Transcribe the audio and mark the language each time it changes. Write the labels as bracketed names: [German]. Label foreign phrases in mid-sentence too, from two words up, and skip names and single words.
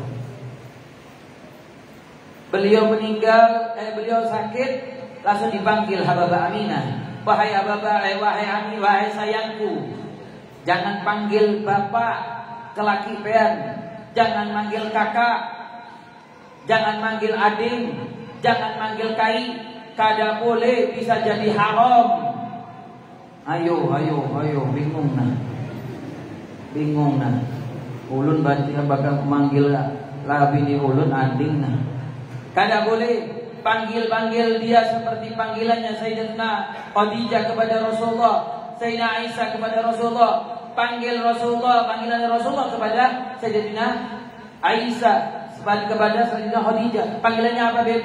[Indonesian] Beliau meninggal, beliau sakit, langsung dipanggil Habibah Aminah. Wahai Habibah, wahai Ami, wahai sayangku, jangan panggil bapak ke laki pean, jangan manggil kakak, jangan manggil adik, jangan manggil kai, [Banjar] kada boleh, bisa jadi haram. Ayo, bingung nah. Ulun bakal manggil labini ulun ading nah. [Indonesian] Kada boleh panggil dia seperti panggilannya Sayyidatina Khadijah kepada Rasulullah, Sayyidina Aisyah kepada Rasulullah. Panggil Rasulullah, panggilan Rasulullah kepada Sayyidatina Aisyah, kepada Sayyidatina Khadijah. Panggilannya apa, Beb?